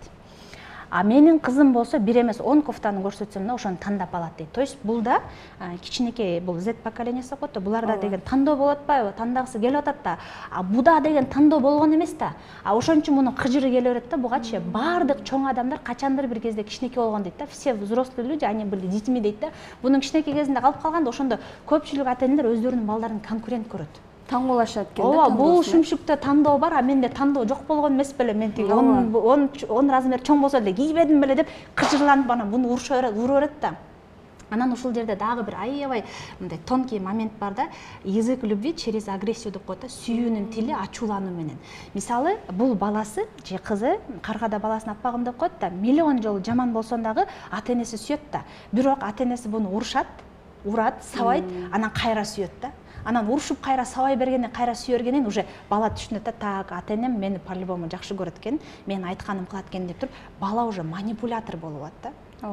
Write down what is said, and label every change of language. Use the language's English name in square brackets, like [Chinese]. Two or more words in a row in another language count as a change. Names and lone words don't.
[Kyrgyz] А менин кызым болсо бир эмес 10 кофтаны көрсөтсөм да ошону тандап алат дейт. То есть бул да кичинекей, бул Z поколениясы деп коет да, буларда деген тандоо болуп атпайбы? Тандагысы келип атат да. А буда деген тандоо болгон эмес да. А ошон үчүн мунун кыжыры келе берет да, бугачы баардык чоң адамдар качандыр бир кезде кичинекей болгон дейт да. [Russian] Все взрослые люди, они были детьми [Kyrgyz] дейт да. Бунун кичинекей кезинде калып калганда ошондо көпчүлүк ата-энелер өздөрүнүн балдарын конкурент көрөт. Таңгуулашат экен да. Ооба, бул шүмшүктө тандоо бар, а менде тандоо жок болгон эмес беле, мен тиги 10 размер чоң болсо эле кийбедим беле деп кыжырланып анан буну урура берет да. Анан ушул жерде дагы бир аябай мындай тонкий момент бар да. [Russian] Язык любви через агрессию [Kyrgyz] деп коет да, сүйүүнүн тили ачуулануу менен. Мисалы, бул баласы же кызы каргада баласын аппагым деп коет да, миллион жолу жаман болсо дагы ата-энеси сүйөт да. Бирок ата-энеси буну урушат, урат, сабайт, анан кайра сүйөт да. Анан урушуп кайра сабай бергенден, кайра сүйөргенен уже бала түшүнөт да, так, ата-энем мени по-любому жакшы көрөт экен, мен айтканым кылат экен деп туруп, бала уже манипулятор болуп атат да.